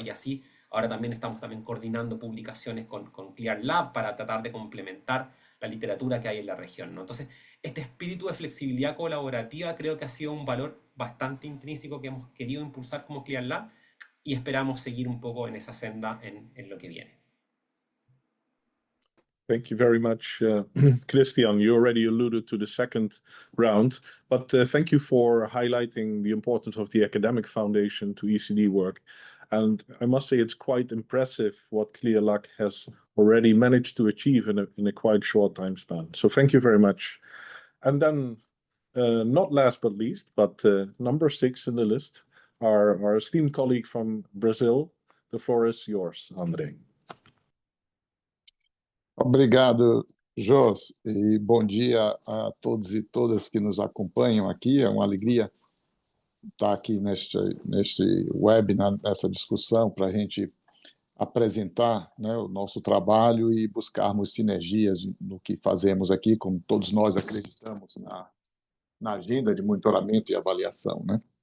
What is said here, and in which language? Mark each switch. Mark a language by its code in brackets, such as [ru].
[es] Y así ahora también estamos coordinando publicaciones con Clear Lab para tratar de complementar la literatura que hay en la región, ¿no? Entonces, este espíritu de flexibilidad colaborativa creo que ha sido un valor bastante intrínseco que hemos querido impulsar como Clear Lab y esperamos seguir un poco en esa senda en lo que viene. [en] Thank you very much, Christian. You already alluded to the second round, but thank you for highlighting the importance of the academic foundation to ECD work. And I must say it's quite impressive what ClearLAC has already managed to achieve in a quite short time span. So thank you very much. And then, not last but least, but number 6 in the list, our esteemed colleague from Brazil. The floor is yours, André. [pt] Obrigado, Jos, e bom dia a todos e todas que nos acompanham aqui. É uma alegria estar aqui neste webinar, nessa discussão, para a gente apresentar, né, o nosso trabalho e buscarmos sinergias no que fazemos aqui, como todos nós acreditamos na agenda de monitoramento e avaliação, né?